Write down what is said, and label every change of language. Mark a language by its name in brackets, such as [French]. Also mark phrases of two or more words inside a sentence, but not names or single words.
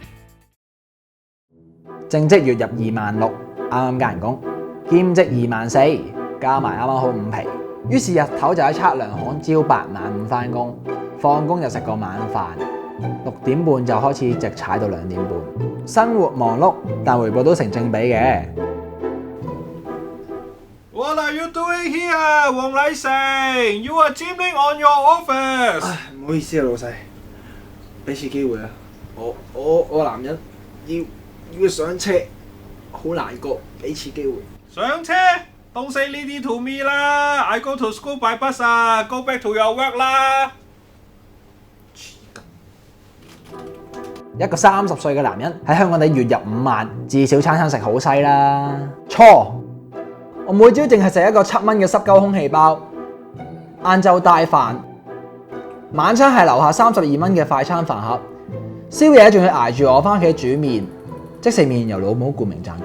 [Cantonese] 正職月入26000，啱啱加人工；兼職24000，加埋啱啱好5皮。於是日頭就喺測量行朝8晚5返工，放工就食個晚飯，6點半就開始直踩到2點半。生活忙碌，但回報都成正比嘅。 [English] What are you doing here, 黃禮成 ？You are gymming on your office。 [Cantonese] 唉，唔好意思啊，老細，俾次機會啊！我男人要上車，好難過，俾次機會。 [English] 上車 ，Don't say 呢啲 to me 啦。I go to school by bus 啊 ，Go back to your work 啦。 [Cantonese] 一個30歲嘅男人喺香港地月入5萬，至少餐餐食好西啦。錯，我每朝淨係食一個7蚊嘅濕鳩空氣包，晏晝帶飯，晚餐係樓下32蚊嘅快餐飯盒，宵夜仲要捱住我翻屋企煮麵，即食麵由老母冠名贊助。